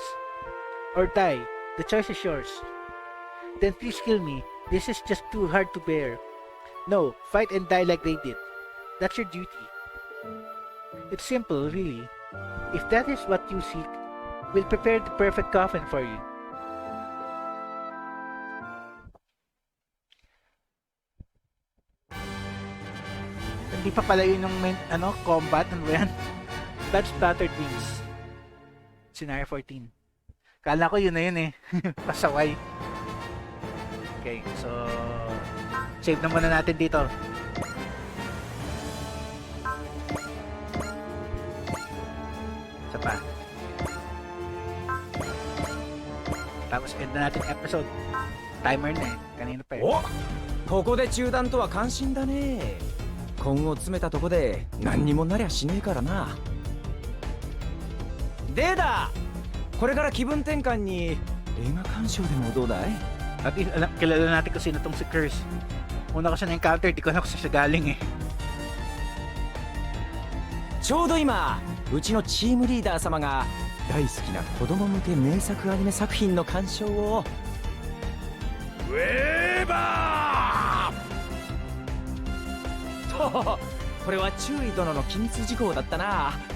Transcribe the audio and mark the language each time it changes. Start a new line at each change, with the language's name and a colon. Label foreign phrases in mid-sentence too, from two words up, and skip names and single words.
English: Or die. The choice is yours. Then please kill me. This is just too hard to bear. No, fight and die like they did. That's your duty. It's simple, really. If that is what you seek, we'll prepare the perfect coffin for you.
Filipino: Hindi pa pala yun yung main, combat, ano ba yan? Blood splattered wings. Scenario 14. Kala ko yun na yun eh. Pasaway.
English: Okay, so...
Filipino: save na muna natin dito. Isa pa. Tapos end na natin episode. Timer na eh. Kanina pa eh.
Japanese: お、ここで中断とは感心だね。根を詰めたとこで何にもなりゃしねえからな。でだ、これから気分転換に映画鑑賞でもどうだい？
Filipino: At least kilala natin kung sino tong si Curse. Una ko siya na-encounter, di ko na kung siya galing eh.
Japanese: ちょうど今、うちのチームリーダー様が大好きな子供向け名作アニメ作品の鑑賞を。ウェーバーと、これは注意殿の機密事項だったな。